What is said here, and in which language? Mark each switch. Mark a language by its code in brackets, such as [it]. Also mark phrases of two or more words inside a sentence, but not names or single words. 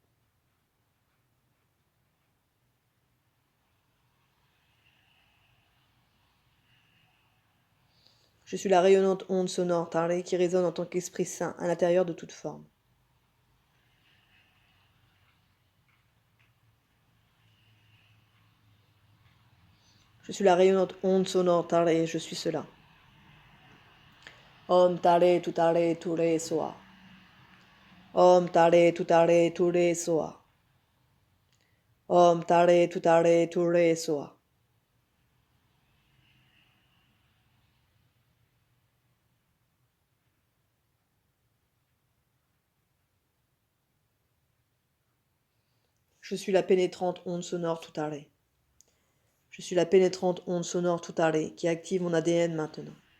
[fr] Je suis la rayonnante onde sonore Tare qui résonne en tant qu'Esprit Saint à l'intérieur de toute forme. Je suis la rayonnante onde sonore Tare, je suis cela. [sa] ॐ तारे तुत्तारे तुरे स्वाहा. ॐ तारे तुत्तारे तुरे स्वाहा. ॐ तारे तुत्तारे तुरे स्वाहा. [fr] Je suis la pénétrante onde sonore Tutare. Je suis la pénétrante onde sonore Tutare qui active mon ADN maintenant.